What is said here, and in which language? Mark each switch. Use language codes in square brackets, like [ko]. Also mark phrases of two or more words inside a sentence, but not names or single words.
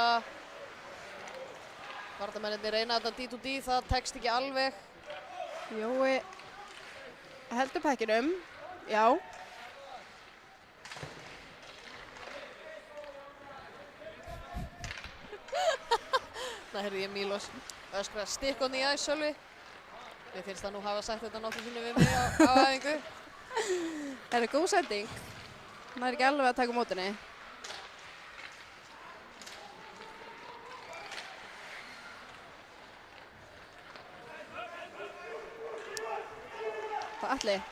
[is] Varnarmennirnir reyna þetta D2D, það tekst ekki alveg. Jói heldur pekkinum. Já. Það heyrði ég Mílos öskra [en] stick on the ice, [is] Sölvi. Mér finnst það nú hafa sagt þetta nokkru sinni við mig á æfingu. Er það góð sending? Hann er ekki alveg að taka á mótinni. Það er Atli.